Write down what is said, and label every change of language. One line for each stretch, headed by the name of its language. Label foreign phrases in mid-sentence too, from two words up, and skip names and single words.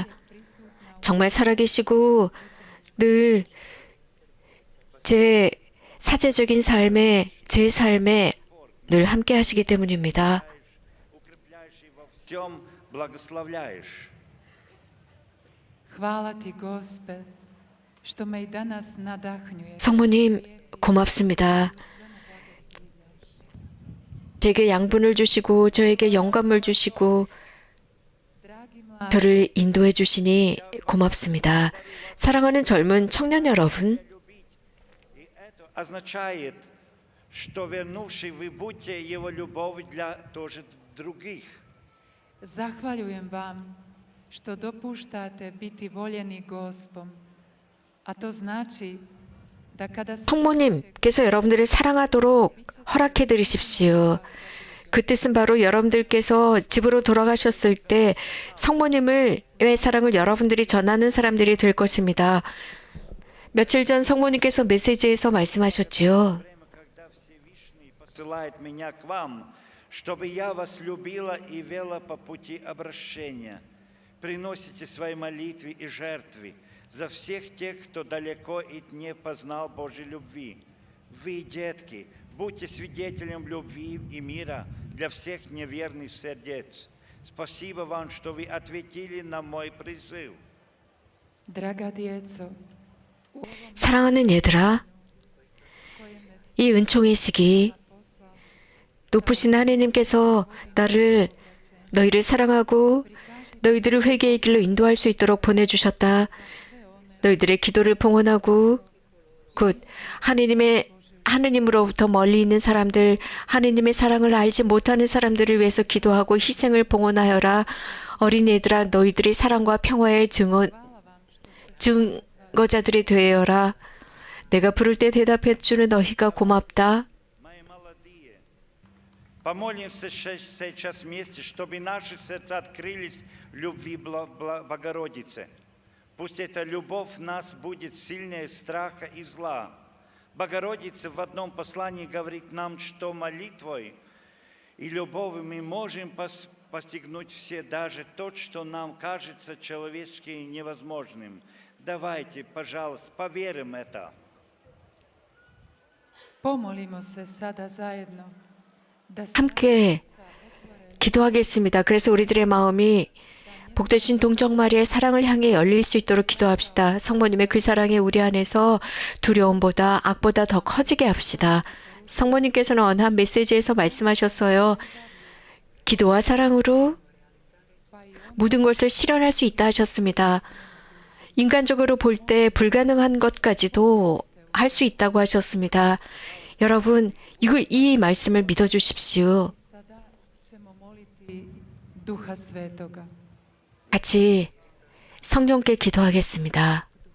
Korean: 정말 살아계시고 늘 제 사제적인 삶에, 제 삶에 늘 함께 하시기 때문입니다.
Russian: Укрепляешь и во всем благословляешь.
Croatian: hvala ti Gospe, što me i danas nadahnjuje.
Korean: 성모님 고맙습니다. 제게 양분을 주시고 저에게 영감을 주시고
Croatian: Dragi mladi,
Korean: 저를 인도해 주시니 고맙습니다. 사랑하는 젊은 청년 여러분,
Russian: И это означает, что вернувший вы будьте его любовь для тоже других.
Croatian: zahvaljujem vam što dopuštate biti voljeni Gospom. A to znači da kada se
Korean: 성모님께서 여러분들을 사랑하도록 허락해 드리십시오. 그 뜻은 바로 여러분들께서 집으로 돌아가셨을 때 성모님의 사랑을 여러분들이 전하는 사람들이 될 것입니다. 며칠 전 성모님께서 메시지에서 말씀하셨지요.
Russian: Время, когда Всевышний посылает меня к вам, чтобы я вас любила и вела по пути обращения. Приносите свои молитвы и жертвы за всех тех, кто далеко и не познал Божьей любви. Вы, детки, будьте свидетелем любви и мира для всех неверных сердец. Спасибо вам, что вы ответили на мой призыв.
Croatian: draga djeco,
Korean: 사랑하는 얘들아, 이 은총의 시기 높으신 하나님께서 나를 너희를 사랑하고 너희들을 회개의 길로 인도할 수 있도록 보내주셨다. 너희들의 기도를 봉헌하고 곧 하느님으로부터 멀리 있는 사람들, 하느님의 사랑을 알지 못하는 사람들을 위해서 기도하고 희생을 봉헌하여라. 어린이들아, 너희들이 사랑과 평화의 증거자들이 되어라. 내가 부를 때 대답해주는 너희가 고맙다.
Russian: Мои молодые, помолимся сейчас вместе, чтобы наши сердца открылись любви Богородицы. Пусть эта любовь в нас будет сильнее страха и зла. Богородица в одном послании говорит нам, что молитвой и любовью мы можем постигнуть все, даже то, что нам кажется человечески невозможным. Давайте, пожалуйста, поверим это.
Croatian: pomolimo se sada zajedno da se
Korean: 함께 기도하겠습니다. 그래서 우리들의 마음이 복되신 동정 마리아의 사랑을 향해 열릴 수 있도록 기도합시다. 성모님의 그 사랑이 우리 안에서 두려움보다 악보다 더 커지게 합시다. 성모님께서는 어느 한 메시지에서 말씀하셨어요. 기도와 사랑으로 모든 것을 실현할 수 있다 하셨습니다. 인간적으로 볼 때 불가능한 것까지도 할 수 있다고 하셨습니다. 여러분, 이 말씀을 믿어주십시오.
Croatian: sada ćemo moliti Duha Svetoga.
Korean: 같이 성령께 기도하겠습니다.